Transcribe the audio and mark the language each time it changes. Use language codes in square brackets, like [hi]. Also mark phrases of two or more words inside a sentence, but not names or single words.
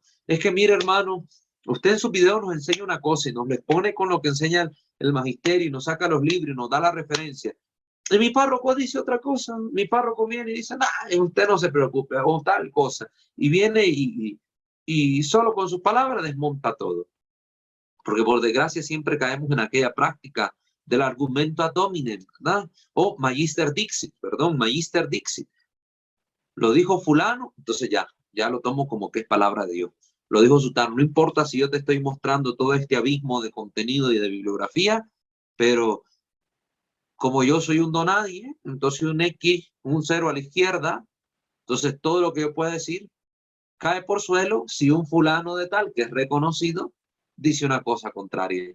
[es] Es que, mire, hermano, usted en sus videos nos enseña una cosa y nos le pone con lo que enseña el magisterio y nos saca los libros y nos da la referencia. Y mi párroco dice otra cosa. Mi párroco viene y dice, usted no se preocupe, o tal cosa. Y viene y solo con sus palabras desmonta todo. Porque por desgracia siempre caemos en aquella práctica del argumento [la] ad hominem, [es] ¿verdad? [la] O magister dixit, perdón, magister dixit. [es] Lo dijo fulano, entonces ya lo tomo como que es palabra de Dios. Lo dijo sutano, no importa si yo te estoy mostrando todo este abismo de contenido y de bibliografía, pero como yo soy un donadie, entonces un X, un 0 a la izquierda, entonces todo lo que yo pueda decir cae por suelo si un fulano de tal, que es reconocido, dice una cosa contraria.